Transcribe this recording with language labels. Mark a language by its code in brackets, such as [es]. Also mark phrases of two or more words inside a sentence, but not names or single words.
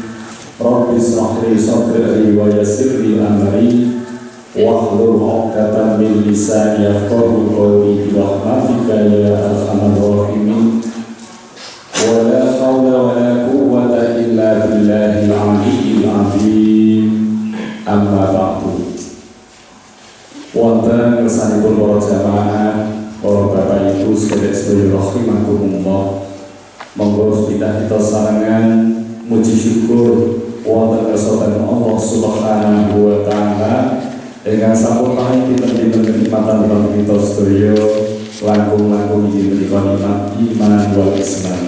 [ar] رب اشرح لي صدري ويسر لي أمري واحلل عقدة من لساني يفقهوا قولي برحمتك يا أرحم الراحمين. ولا حول ولا قوة إلا بالله العلي العظيم. أما بعد. [jv] Wonten kersanipun para jamaah, para bapak ibu sedherek rahimakumullah. Monggo kita sarangan muji syukur wonten kersane Allah [ar] سبحانه وتعالى [jv] ingkang sampun paring pinten-pinten kenikmatan dhateng kita sedaya langkung-langkung inggih menika [ar] إيمان والإسلام.